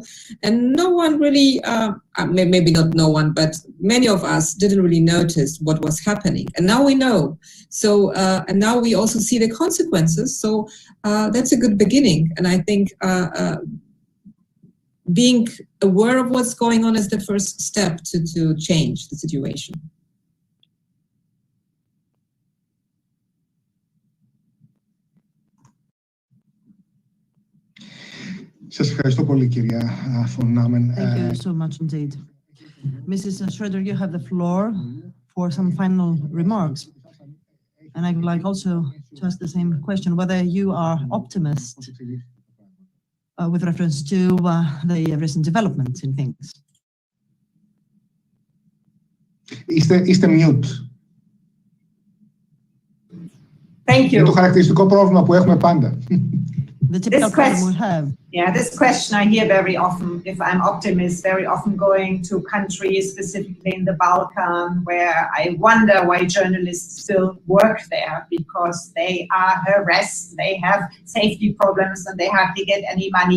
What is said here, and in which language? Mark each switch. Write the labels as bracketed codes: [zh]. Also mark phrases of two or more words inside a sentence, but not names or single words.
[en] And no one really, maybe not no one, but many of us didn't really notice what was happening. And now we know. So, and now we also see the consequences. So that's a good beginning. And I think being aware of what's going on is the first step to change the situation. [el] Σας ευχαριστώ πολύ, κυρία von Nahmen. [en] Thank you so much indeed. Mrs. Schröder, you have the floor for some final remarks. And I would like also to ask the same question, whether you are optimist with reference to the recent developments in things. [el] Είστε mute. [en] Thank you. [el] Είναι το χαρακτηριστικό πρόβλημα που έχουμε πάντα. [en] The typical problem we have. Yeah, this question I hear very often, if I'm optimist, very often going to countries, specifically in the Balkan, where I wonder why journalists still work there, because they are harassed, they have safety problems, and they hardly get any money.